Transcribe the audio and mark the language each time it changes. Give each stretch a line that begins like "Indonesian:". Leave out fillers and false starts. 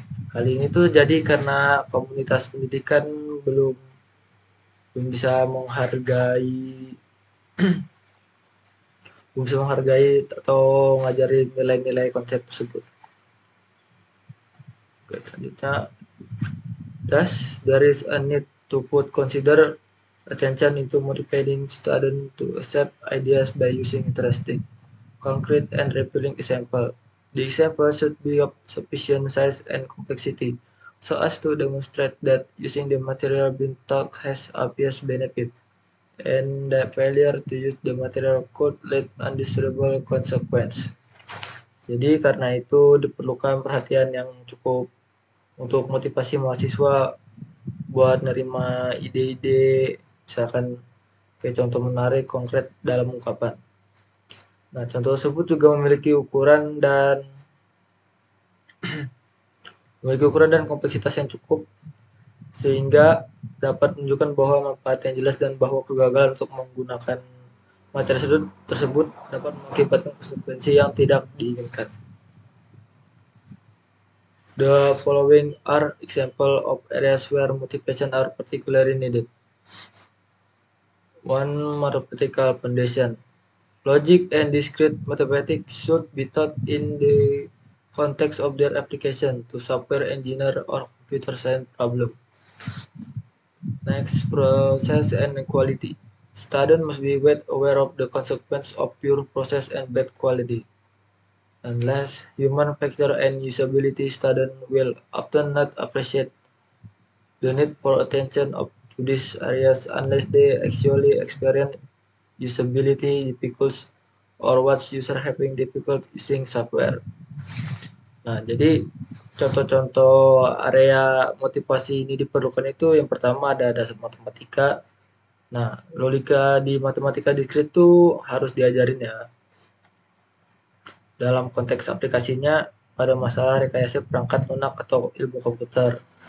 Indonesian: Hal ini tuh jadi karena komunitas pendidikan belum bisa menghargai atau ngajarin nilai-nilai konsep tersebut. Oke, selanjutnya,
English: thus there is a need to consider attention into motivating students to accept ideas by using interesting, concrete, and revealing example. The example should be of sufficient size and complexity, so as to demonstrate that using the material being taught has obvious benefit, and that failure to use the material could lead undesirable consequence.
Indonesian: Jadi karena itu diperlukan perhatian yang cukup untuk motivasi mahasiswa buat nerima ide-ide, misalkan kayak contoh menarik konkret dalam ungkapan. Nah, contoh tersebut juga memiliki ukuran dan kompleksitas yang cukup sehingga dapat menunjukkan bahwa manfaat yang jelas dan bahwa kegagalan untuk menggunakan materi tersebut dapat mengakibatkan konsekuensi yang tidak diinginkan.
English: The following are examples of areas where motivation are particularly needed. 1. Mathematical foundation. Logic and discrete mathematics should be taught in the context of their application to software engineer or computer science problem. Next, process and quality. Students must be well aware of the consequence of pure process and bad quality. And last, human factor and usability. Students will often not appreciate the need for attention to these areas unless they actually experience usability difficulties or what's user having difficult using software.
Indonesian: Nah, jadi contoh-contoh area motivasi ini diperlukan itu yang pertama ada dasar matematika. Nah, logika di matematika diskrit itu harus diajarin ya. Dalam konteks aplikasinya pada masalah rekayasa perangkat lunak atau ilmu komputer.